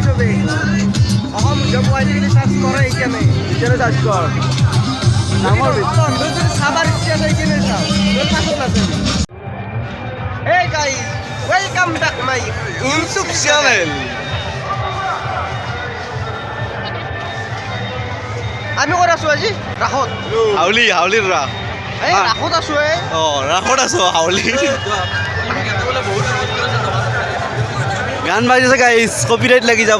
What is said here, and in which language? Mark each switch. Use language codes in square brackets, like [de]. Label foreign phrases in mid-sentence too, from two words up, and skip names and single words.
[as] তবে অসম উদ্যম আজিকালি সার্চ করে এইখানে সার্চ কর নামৰ যদি চাবার ইচ্ছা আছে এইখানে চাও পাছত আছে। [en] Hey guys, welcome back my YouTube channel. [as] আমি ক'ত আছো আজি? ৰাসত। হাউলিৰ ৰাস। এই ৰাসত আছো। ৰাসত আছো হাউলি। গান বাজিছে গাইছ, কপিৰাইট লাগি যাব।